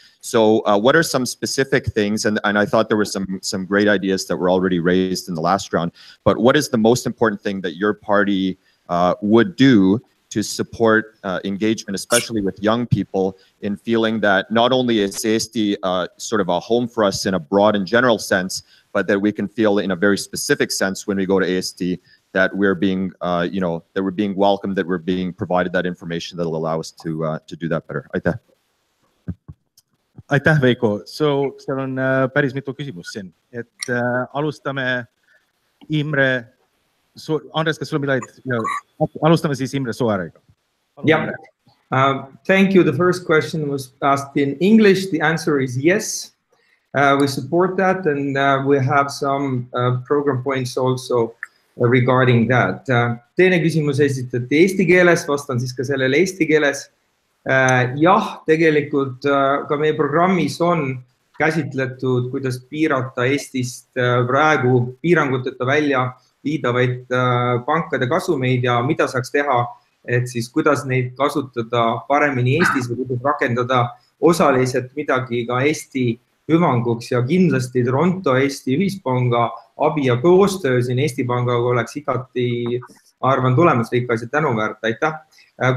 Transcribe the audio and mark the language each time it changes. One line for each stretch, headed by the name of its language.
English: So what are some specific things, and I thought there were some great ideas that were already raised in the last round, but what is the most important thing that your party would do to support engagement, especially with young people, in feeling that not only is Eesti sort of a home for us in a broad and general sense, but that we can feel in a very specific sense when we go to Eesti that we're being, that we're being welcomed, that we're being provided that information that'll allow us to do that better.
Estonian: Aitäh. Aitäh, Veiko.
English: So,
Estonian: seal on päris mitu küsimust siin. Et alustame Imre, Andres, kas sul midagi? Alustame siis Imre Soarega.
English: Yeah. Thank you. The first question was asked in English. The answer is yes. We support that, and we have some program points also regarding that.
Estonian: Teine küsimus esitati eesti keeles, vastan siis ka sellele eesti keeles. Jah, tegelikult ka meie programmis on käsitletud, kuidas piirata Eestist praegu piiranguteta välja viidavaid pankade kasumeid ja mida saaks teha, et siis kuidas neid kasutada paremini Eestis või kuidas rakendada osaliselt midagi ka Eesti hüvanguks ja kindlasti Toronto Eesti Ühispanga abi ja koostöö siin Eesti Pangaga oleks igati, arvan, tulemuslik asja tänuväärt. Aitäh.